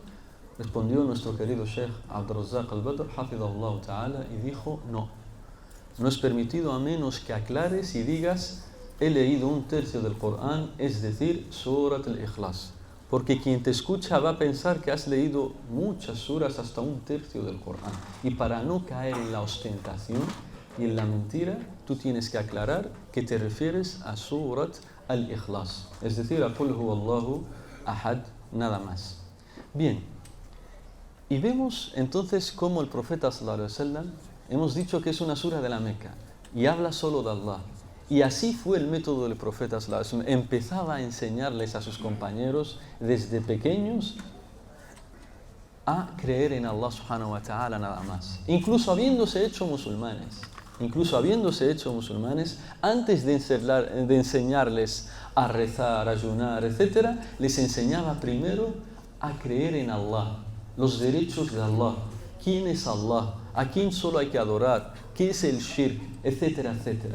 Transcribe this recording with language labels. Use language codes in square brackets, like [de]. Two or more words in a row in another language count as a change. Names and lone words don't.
[es] Respondió nuestro querido Sheikh Abdul Razzaq al-Badr, [ar] حفظه الله تعالى, [es] y dijo: no es permitido a menos que aclares y digas: he leído un tercio del Corán, es decir, Surat al-Ikhlas. Porque quien te escucha va a pensar que has leído muchas suras, hasta un tercio del Corán. Y para no caer en la ostentación y en la mentira, tú tienes que aclarar que te refieres a Surat al-Ikhlas, es decir, [ar] a قل هو الله أحد, [es] nada más. Bien, y vemos entonces cómo el profeta [ar] صلى الله عليه وسلم, [es] hemos dicho que es una sura de la Meca y habla solo de Allah. Y así fue el método del profeta [ar] صلى الله عليه وسلم. [es] Empezaba a enseñarles a sus compañeros desde pequeños a creer en Allah [ar] سبحانه وتعالى [es] nada más. Incluso habiéndose hecho musulmanes. Antes de enseñarles a rezar, a ayunar, etc., les enseñaba primero a creer en Allah, los derechos de Allah, quién es Allah, a quién solo hay que adorar, qué es el shirk, etcétera, etcétera.